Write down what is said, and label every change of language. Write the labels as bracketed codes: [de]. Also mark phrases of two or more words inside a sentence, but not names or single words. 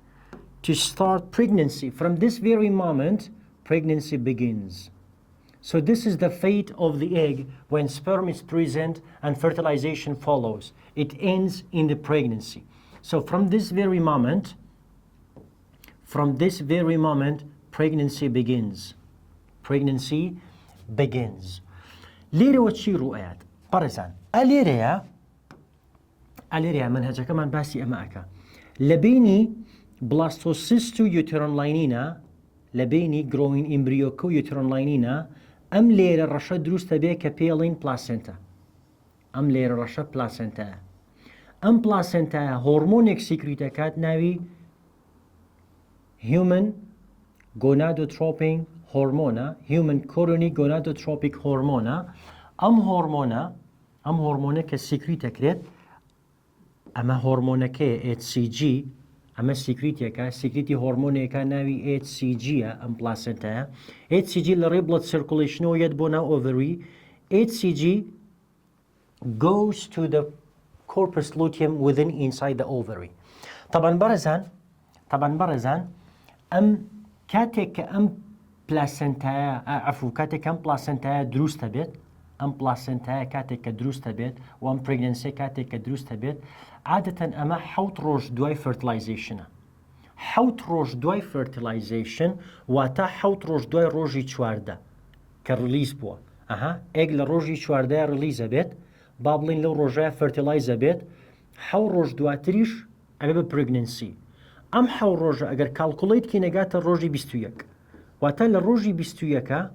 [en] From this very moment, pregnancy begins. So this is the fate of the egg when sperm is present and fertilization follows. It ends in the pregnancy. So from this very moment, pregnancy begins. [ckb] لێرەوە چی ڕوئات؟ بەڕێزان ئەلێرەیە منهەجەکەمان باسی ئەمە ئەکا لە بینی blastocyst و [en] uterine lining [ckb] لە بینی [en] growing embryo [ckb] کە و [en] uterine lining [ckb] ئەم لێرە ڕەشە دروستە بێ کە پێڵین پلاسنتا. ئەم لێرە ڕەشە پلاسنتایە. ئەم پلاسنتایە هۆرمۆنێک سیکریتەکات ناوی [en] human gonadotropin [ckb] هۆرمۆنە، [en] human chorionic gonadotropic [ckb] هۆرمۆنە. ئەم هۆرمۆنە کە سیکریتەکرێت ئەمە هۆرمۆنەکەیە HCG، ئەمە سیکریتێکە سیکریتی هۆرمۆنێکە ناوی HCG-ە ئەم پلاسنتایە. HCG لە ڕێ [en] blood circulation [ckb] ەوە یەت بۆ ناو ovary. [en] HCG goes to the corpus luteum within inside the ovary. [ckb] طبعا بەڕێزان ئەم کاتێک کە ئەم پلاسنتایە عفو کاتێک ئەم پلاسنتایە دروستە بێت ئەم پلاسنتایە کاتێک کە دروستە بێت و ئەم پرگنسی کاتێک کە دروستە بێت عادەتەن ئەمە 7 ڕۆژ دوای فەرتیلایزیشنە 7 ڕۆژ دوای فەرتیلایزیشن واتە 7 ڕۆژ دوای ڕۆژی چواردە کە ڕلیز بووە ئێک لە ڕۆژی چواردەیە ڕلیزە بێت با بڵین لەو ڕۆژایە فەرتیلایزە بێت 7 ڕۆژ دواتریش ئەبێ بە پرگنسی ئەم 7 ڕۆژە ئەگەر کالکولیت کی نەگاتە ڕۆژی 21 واتە لە ڕۆژی 21ەکە